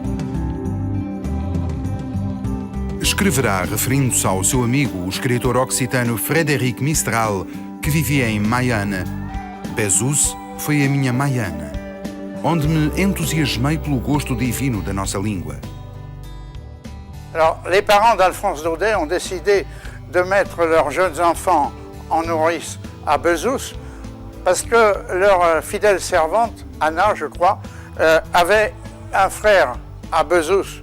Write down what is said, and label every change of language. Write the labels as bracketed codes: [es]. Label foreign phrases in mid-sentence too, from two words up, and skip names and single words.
[pt] Escreverá, referindo-se ao seu amigo, o escritor occitano Frédéric Mistral, que vivia em Mayenne: Bezos foi a minha Mayenne, onde me entusiasmei pelo gosto divino da nossa língua. [fr] Alors, les parents d'Alphonse Daudet ont décidé de mettre leurs jeunes enfants en nourrice à Bezous parce que leur fidèle servante, Anna, je crois, avait un frère à Bezous.